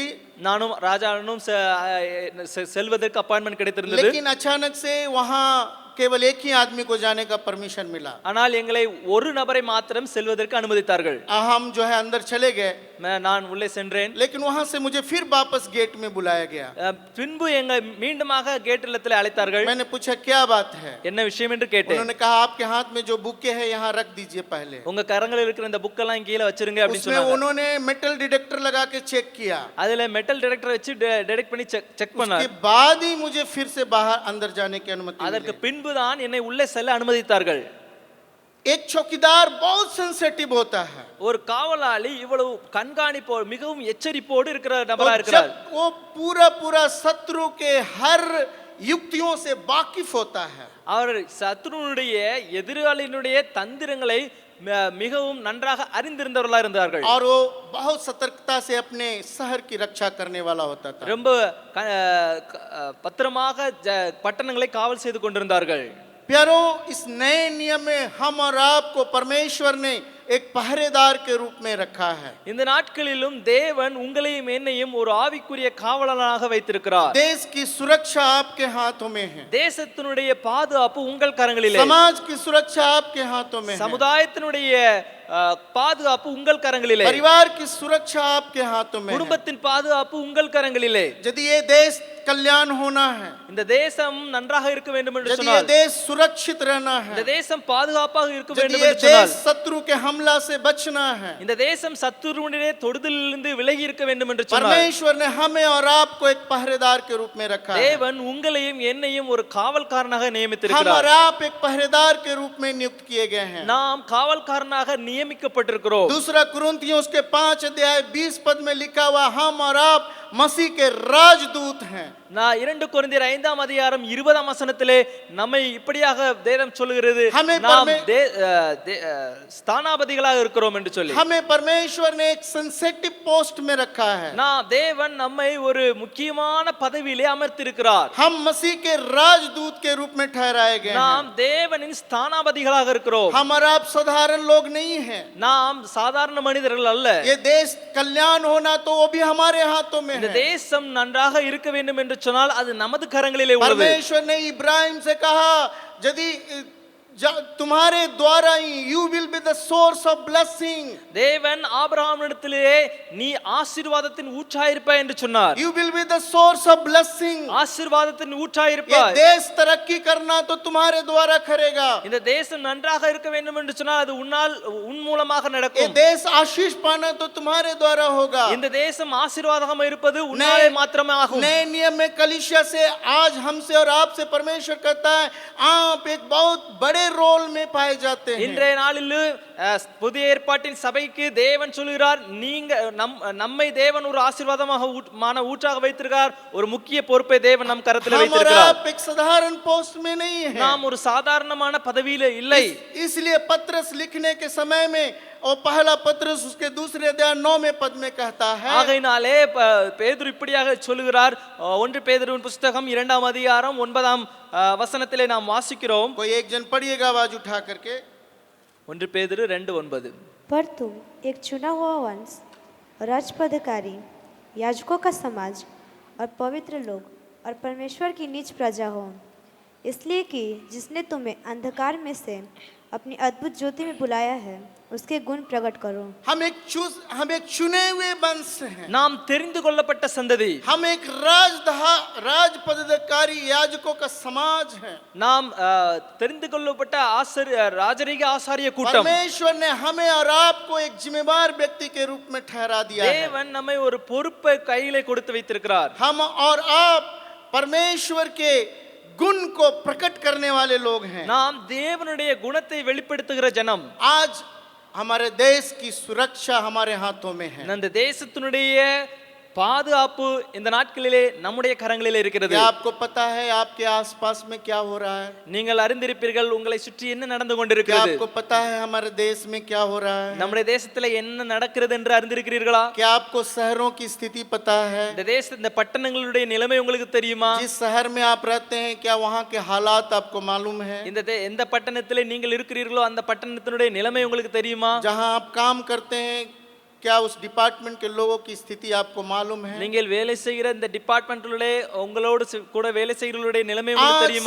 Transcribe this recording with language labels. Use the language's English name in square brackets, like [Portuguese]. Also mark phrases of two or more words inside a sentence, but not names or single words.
[Tamil] நானும் ராஜா ஆனந்தும் செல்வதற்கு அப்பாயின்ட்மென்ட் கிடைத்திருந்தது. [Hindi] लेकिन अचानक से वहां केवल एक ही आदमी को जाने का परमिशन मिला। [Tamil] ஆனால் எங்களை ஒரு நபரை மாத்திரம் செல்வதற்கு அனுமதித்தார்கள். [Hindi] हम जो है अंदर चले गए, [Tamil] நான் உள்ளே சென்றேன். [Hindi] लेकिन वहां से मुझे फिर वापस गेट में बुलाया गया। [Tamil] பின்பு எங்களை மீண்டுமாக கேட்டிலத்தில் அழைத்தார்கள். [Hindi] मैंने पूछा क्या बात है, [Tamil] என்ன விஷயம் என்று கேட்டேன். [Hindi] उन्होंने कहा आपके हाथ में जो बुके है यहाँ रख दीजिए पहले। [Tamil] உங்க கரங்களில் இருக்கிற இந்த புக் எல்லாம் கீழ வச்சிருங்க அப்படி சொன்னாங்க. [Hindi] उन्होंने [English] metal detector [Hindi] लगा के चेक किया। [Tamil] அதுல [English] metal detector [Tamil] வச்சு டிடெக்ட் பண்ணி செக் பண்ணார். [Hindi] उसके बाद ही मुझे फिर से बाहर अंदर जाने की अनुमति मिली। [Tamil] அதற்கு பின்பு தான் என்னை உள்ளே செல்ல அனுமதித்தார்கள். [Hindi] एक चौकीदार बहुत सेंसिटिव होता है। [Tamil] ஒரு காவலாளி இவ்வளவு கண்காணிப்போடு மிகவும் எச்சரிப்போடு இருக்கிற நபரா இருக்கிறார். [Hindi] वो पूरा शत्रु के हर युक्तियों से वाकिफ होता है। [Tamil] அவர் சத்ருனுடைய எதிராளியினுடைய தந்திரங்களை மிகவும் நன்றாக அறிந்திருந்தவர்களாக இருந்தார்கள். [Hindi] और वो बहुत सतर्कता से अपने शहर की रक्षा करने वाला होता था। [Tamil] ரொம்ப பத்திரமாக பட்டணங்களை காவல் செய்து கொண்டிருந்தார்கள். [Hindi] प्यारों, इस नए नियम में हम और आपको परमेश्वर ने एक पहरेदार के रूप में रखा है। [Tamil] இந்த நாட்களிலும் தேவன் உங்களையும் என்னையும் ஒரு ஆவிக்குரிய காவலனாக வைத்திருக்கிறார். [Hindi] देश की सुरक्षा आपके हाथों में है। [Tamil] தேசத்தினுடைய பாதுகாப்பு உங்கள் கரங்களிலே. [Hindi] समाज की सुरक्षा आपके हाथों में है। [Tamil] சமுதாயத்தினுடைய பாதுகாப்பு உங்கள் கரங்களிலே. [Hindi] परिवार की सुरक्षा आपके हाथों में है। [Tamil] குடும்பத்தின் பாதுகாப்பு உங்கள் கரங்களிலே. [Hindi] यदि ये देश कल्याण होना है, [Tamil] இந்த தேசம் நன்றாக இருக்க வேண்டும் என்று [Hindi] यदि ये [Tamil] சொன்னால், [Hindi] देश सुरक्षित रहना है, [Tamil] இந்த தேசம் பாதுகாப்பாக இருக்க [Hindi] यदि [Tamil] வேண்டும் [Hindi] ये [Tamil] என்று சொன்னால், [Hindi] देश शत्रु के हमला से बचना है, [Tamil] இந்த தேசம் சத்துருவினுடைய தொடுதலிலிருந்து விலகி இருக்க வேண்டும் என்று சொன்னால், [Hindi] परमेश्वर ने हमें और आपको एक पहरेदार के रूप में रखा है। [Tamil] தேவன் உங்களையும் என்னையும் ஒரு காவல்காரனாக [Hindi] हम और [Tamil] நியமித்திருக்கிறார். [Hindi] आप एक पहरेदार के रूप में नियुक्त किए गए हैं। [Tamil] நாம் காவல்காரனாக நியமிக்கப்பட்டிருக்கிறோம். [Hindi] दूसरा कुरिन्थियों उसके 5 अध्याय 20 पद में लिखा हुआ, हम और आप मसीह के राजदूत हैं। [Tamil] நான் 2 கொரிந்தியர் 5ஆம் அதிகாரம் 20ஆம் வசனத்திலே நம்மை இப்படியாக வேதம் சொல்லுகிறது, [Hindi] हमें [Tamil] நாம் ஸ்தானாபதிகளாக இருக்கிறோம் என்று சொல்லி. [Hindi] हमें परमेश्वर ने एक [English] sensitive post [Hindi] में रखा है। [Tamil] தேவன் நம்மை ஒரு முக்கியமான பதவியிலே அமர்த்தியிருக்கிறார். [Hindi] हम मसीह के राजदूत के रूप में ठहराए गए हैं। [Tamil] நாம் தேவனின் ஸ்தானாபதிகளாக இருக்கிறோம். [Hindi] हम और आप साधारण लोग नहीं हैं। [Tamil] நாம் சாதாரண மனிதர்கள் அல்ல. [Hindi] ये देश कल्याण होना तो वो भी हमारे हाथों में [Tamil] இந்த [Hindi] है। [Tamil] தேசம் நன்றாக இருக்க வேண்டும் என்று சொன்னால் அது நமது கரங்களிலே உள்ளது. [Hindi] परमेश्वर ने इब्राहिम से कहा, यदि तुम्हारे द्वारा ही [English] you will be the source of blessing. [Tamil] தேவன் ஆபிரகாமிடத்திலே நீ ஆசீர்வாதத்தின் ஊற்றாயிருப்பாய் என்று சொன்னார். [English] You will be the source of blessing. [Tamil] ஆசீர்வாதத்தின் [Hindi] ये [Tamil] ஊற்றாயிருப்பாய். [Hindi] देश तरक्की करना तो तुम्हारे द्वारा करेगा। [Tamil] இந்த தேசம் நன்றாக இருக்க வேண்டும் என்று சொன்னால் அது உன் மூலமாக [Hindi] ये [Tamil] நடக்கும். [Hindi] देश आशीष पाना तो तुम्हारे द्वारा होगा। [Tamil] இந்த தேசம் ஆசீர்வாதமாக இருப்பது உன்னாலே மாத்திரமே ஆகும். [Hindi] नए नियम में कलीसिया से आज हमसे और आपसे परमेश्वर कहता है, आप एक बहुत बड़े रोल में पाए जाते हैं। [Tamil] இன்றைய நாளில் புதிய ஏற்பாட்டின் சபைக்கு தேவன் சொல்கிறார், நீங்க நம்மை தேவன் ஒரு ஆசீர்வாதமாக ஊற்றாக வைத்திருக்கிறார். ஒரு முக்கிய பொறுப்பை தேவன் நம் கரத்தில் வைத்திருக்கிறார். [Hindi] आप एक साधारण पोस्ट में नहीं है। [Tamil] நாம் ஒரு சாதாரணமான பதவியில இல்லை. [Hindi] इसलिए पत्रस लिखने के समय में और पहला पत्रस उसके दूसरे अध्याय 9वें पद में कहता है, [Tamil] ஆகையினாலே பேதுரு இப்படியாக சொல்லுகிறார். 1 பேதுருவின் புத்தகம் 2ஆம் அதிகாரம் 9ஆம் வசனத்திலே நாம் வாசிக்கிறோம். [Hindi] कोई एक जन पढ़िएगा आवाज उठा करके। [Tamil] 1 பேதுரு 2:9. [Hindi] पर तुम एक चुना हुआ वंश, राजपदकारी, याजकों का समाज और पवित्र लोग और परमेश्वर की निज प्रजा हो, इसलिए कि जिसने तुम्हें अंधकार में से अपनी अद्भुत ज्योति में बुलाया है उसके गुण प्रकट करो। हम एक चुने हुए वंश हैं। [Tamil] நாம் தெரிந்து கொள்ளப்பட்ட சந்ததி. [Hindi] हम एक राजपदाधिकारी याजकों का समाज है। [Tamil] நாம் தெரிந்து கொள்ளப்பட்ட ராஜரீக ஆசாரிய கூட்டம். [Hindi] परमेश्वर ने हमें और आपको एक जिम्मेदार व्यक्ति के रूप में ठहरा दिया है। [Tamil] தேவன் நம்மை ஒரு பொறுப்பை கையிலே கொடுத்து வைத்திருக்கிறார். [Hindi] हम और आप परमेश्वर के गुण को प्रकट करने वाले लोग हैं। [Tamil] நாம் தேவனுடைய குணத்தை வெளிப்படுத்துகிற ஜனம். [Hindi] आज हमारे देश की सुरक्षा हमारे हाथों में है। [Tamil] அந்த தேசத்தினுடைய பாதுகாப்பு இந்த நாட்களிலே நம்முடைய கரங்களிலே இருக்கிறது. [Hindi] क्या आपको पता है आपके आसपास में क्या हो रहा है? [Tamil] நீங்கள் அறிந்திருப்பீர்கள் உங்களை சுற்றி என்ன நடந்து [Hindi] क्या [Tamil] கொண்டிருக்கிறது. [Hindi] आपको पता है हमारे देश में क्या हो रहा है? [Tamil] நம்முடைய தேசத்துல என்ன நடக்கிறது என்று அறிந்திருக்கிறீர்களா? [Hindi] क्या आपको शहरों की स्थिति पता है? [Tamil] இந்த பட்டணங்களுடைய நிலைமை உங்களுக்கு தெரியுமா? [Hindi] जिस शहर में आप रहते हैं क्या वहाँ के हालात आपको मालूम है? [Tamil] எந்த பட்டணத்திலே நீங்கள் இருக்கிறீர்களோ அந்த பட்டணத்தினுடைய நிலைமை உங்களுக்கு தெரியுமா? [Hindi] जहाँ आप काम करते हैं क्या उस डिपार्टमेंट के लोगों की स्थिति आपको मालूम है? [Tamil] நீங்கள் வேலை செய்கிற இந்த டிபார்ட்மென்ட்டிலே உங்களோடு கூட வேலை செய்கிறவர்களுடைய நிலைமை உங்களுக்கு தெரியுமா?